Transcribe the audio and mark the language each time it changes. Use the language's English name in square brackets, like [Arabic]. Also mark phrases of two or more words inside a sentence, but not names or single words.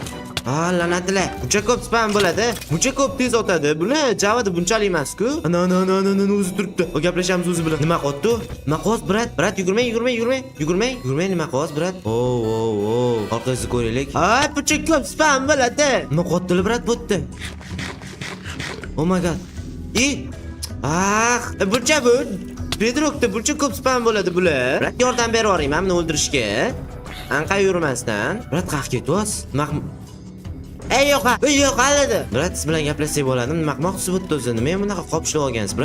[Uzbek] La'natlar. Buncha ko'p spam bo'ladi. Buncha ko'p tez o'tadi. Buni javodi bunchalik emas-ku. Ana o'zi turibdi. Gaplashamiz o'zi bilan. Nima qotdi? Nima qos, brat? Brat, yugurmang, nima qos, brat? Orqangizni ko'raylik. Buncha ko'p spam bo'ladi. Nima qotdi, brat, bu yerda? [English] Oh my god. [Uzbek] Buncha bu. Bedrockda buncha ko'p spam bo'ladi bular. Brat, yordam berib yuboring, men uni o'ldirishga. Anqa yurmasdan. Brat, qayerga ketyapsiz? Yo'q, hali. Brat, siz bilan gaplashsak bo'ladimi? Nima qilmoqchisiz bu o'zi? Nima ham bunaqa qopishib olgansiz, brat?